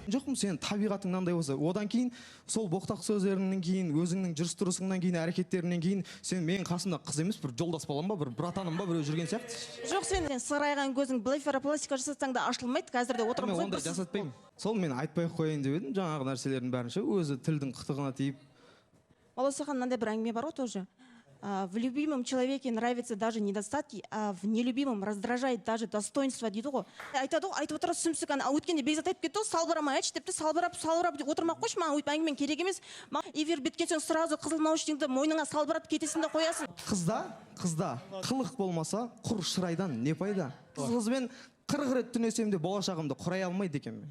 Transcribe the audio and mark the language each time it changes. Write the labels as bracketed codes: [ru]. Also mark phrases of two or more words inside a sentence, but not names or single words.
[kk] Жоқпын, сен табиғатың мынандай болса, одан кейін сол боқтақ сөздеріңнен кейін, өзіңнің жүріс-тұрысыңнан кейін, әрекеттерінен кейін сен менің қасымда қыз емес, бір жолдас балам ба, бір братаным ба, біреу жүрген сияқты. Жоқ, сен сырайған көзің блефаропластика жасатсаң да ашылмайды, қазірде отырмыз ғой. Мен ондай жасатпаймын. Сол мен айтпай қояйын деп едім, жаңағы нәрселердің бәрінше өзі тілдің қытығына тиіп. Болса ханым, мынандай бір әңгіме бар ғой тоже. [ru] В любимом человеке нравятся даже недостатки, а в нелюбимом раздражает даже достоинство [kk] дейді ғой. Айтады ғой, айтып отырады сүмсік, ана өткенде Бекзат айтып кетті ғой, салбырамай айтшы депті, салбырап отырмақ қойшы, маған өйтіп әңгімен керек емес. Эфир біткен соң сразу қызыл наушнигіңді мойныңа салбырап кетесің де қоясың. Қызда қылық болмаса, құр шырайдан не пайда? Қызбен 40 рет түнесем де болашағымды құрай алмайды екенмін.